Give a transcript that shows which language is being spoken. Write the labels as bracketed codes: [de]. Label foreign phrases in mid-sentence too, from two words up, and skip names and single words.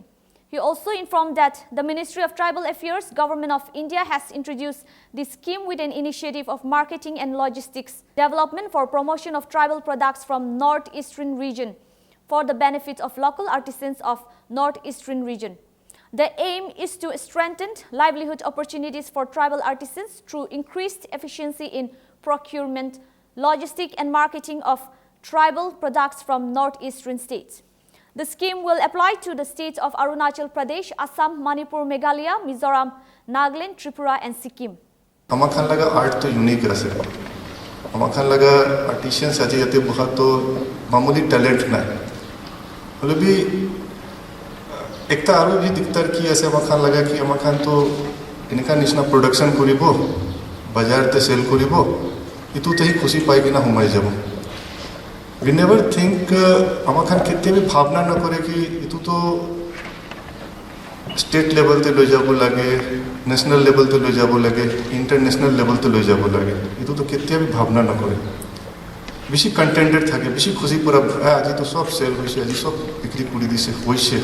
[en] He also informed that the Ministry of Tribal Affairs, Government of India has introduced this scheme with an initiative of marketing and logistics development for promotion of tribal products from Northeastern region for the benefit of local artisans of Northeastern region. The aim is to strengthen livelihood opportunities for tribal artisans through increased efficiency in procurement, logistics and marketing of tribal products from Northeastern states. The scheme will apply to the states of Arunachal Pradesh, Assam, Manipur, Meghalaya, Mizoram, Nagaland, Tripura and Sikkim. [nag] Amakhan laga art to unique ase. Amakhan laga artisans aje jate bahut to mamuli talent na. Hole bhi ekta aru bhi diktar ki ase amakhan laga ki amakhan to inka nishna production koribo, bazar te sell koribo. Itu tahi khushi paigi na humai jabo. [en] We never think [nag] amakhan कितने भी भावना न करे कि इतु तो [en] state level [nag] ते ले जाबो लगे, [en] national level [nag] ते ले जाबो लगे, [en] international level [nag] ते ले जाबो लगे. इतु तो कितने भी भावना न करे. बेसी कंटेंटेड थाके, बेसी खुशी पूरा आज तो सब सेल होइसे, आज सब बिक्री कुड़ी दिसे होइसे.